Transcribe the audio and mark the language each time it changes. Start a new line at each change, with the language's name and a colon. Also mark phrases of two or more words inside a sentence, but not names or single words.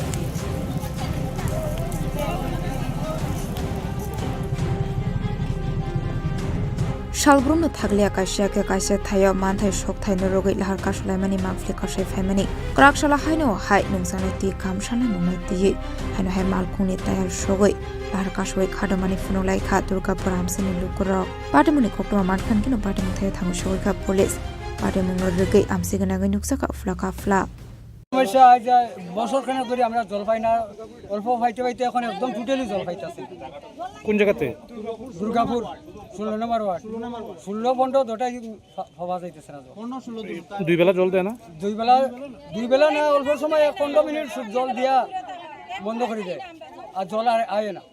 Kok Borok: Shalbrunno thaglia kaisya ke kaisya thayo manthai sok thai no rogoi lahar kasulai mani mangfli kasai famani krakshala haino hai nungsanai ti kam shanai mungno ti haino hai malkhungni tayar sogoi lahar kasoi khadamani phunulai kha Durgapur amsani lukurok patimuni koktuma man khan kino patimung thayo thangsogoi ka police patimung no rogoi amsi gana nuksa ka fla
Bangla: সমস্যা যে বছরখানেক ধরে আমরা জল পাই না, অল্প পাইতে পাইতে এখন একদম টোটালি জল পাইতেছি। কোন জায়গাতে? দুর্গাপুর 16 নম্বর ওয়ার্ড, 16-15 দুটাই পাওয়া যাইতেছে না। দুই বেলা জল দেয় না? দুই বেলা না, অল্প সময় 15 মিনিট জল দিয়া বন্ধ করে দেয়, আর জল আর আয় না।